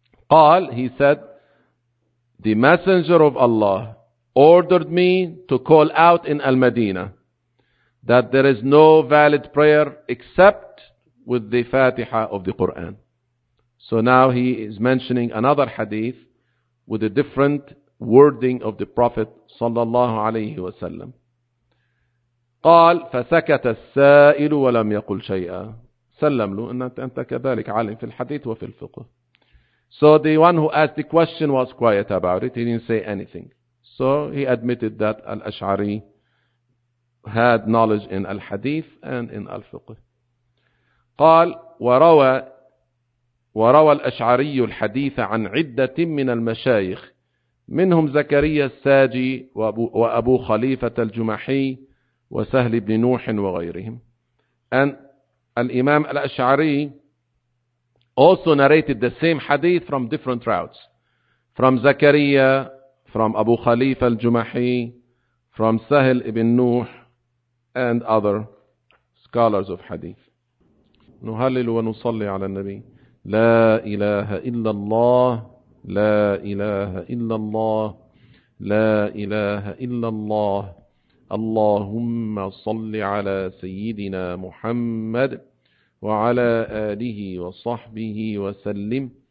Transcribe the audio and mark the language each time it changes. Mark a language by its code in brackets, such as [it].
[en] قال, he said, the messenger of Allah ordered me to call out in Al-Madinah that there is no valid prayer except with the Fatiha of the Quran. So now he is mentioning another hadith with a different wording of the Prophet sallallahu alayhi wa sallam. [ar] قال فسكت السائل ولم يقل شيئا. سلم له أن أنت كذلك عالم في الحديث وفي الفقه. [en] So the one who asked the question was quiet about it. He didn't say anything. So he admitted that al-Ash'ari had knowledge in al-Hadith and in al-Fiqh. [ar] قال وروى الأشعري الحديث عن عدة من المشايخ منهم زكريا الساجي وأبو خليفة الجمحي وسهل بن نوح وغيرهم. [en] And الإمام الأشعري also narrated the same hadith from different routes, from زكريا, from أبو خليفة الجمحي, from سهل بن نوح and other scholars of hadith. [ar] نهلل ونصلي على النبي. لا إله إلا الله, لا إله إلا الله, لا إله إلا الله. اللهم صل على سيدنا محمد وعلى آله وصحبه وسلم.